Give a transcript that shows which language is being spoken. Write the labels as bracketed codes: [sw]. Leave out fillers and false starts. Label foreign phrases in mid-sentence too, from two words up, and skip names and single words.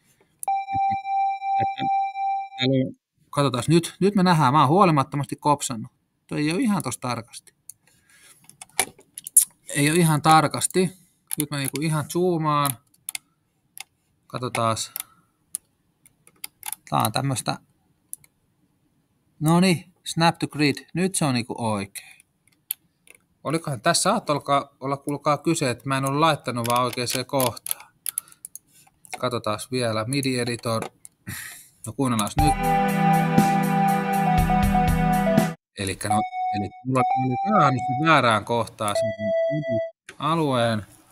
[fi] Katsotaan, nyt me nähdään, mä oon huolimattomasti kopsannut. Tuo ei ole ihan tossa tarkasti. Ei ole ihan tarkasti. Nyt mä niinku ihan zoomaan. Katsotaan. Tää on tämmöstä. Noniin, [en] snap to grid. [fi] Nyt se on niinku oikein. Olikohan tässä saattaa olla kuulkaa kyse, että mä en ole laittanut vaan oikeaan kohtaan. Katsotaan vielä. [en] MIDI editor. [fi] No kuunnellaan nyt. Elikkä mulla oli väärännyt sen väärään kohtaan sen alueen.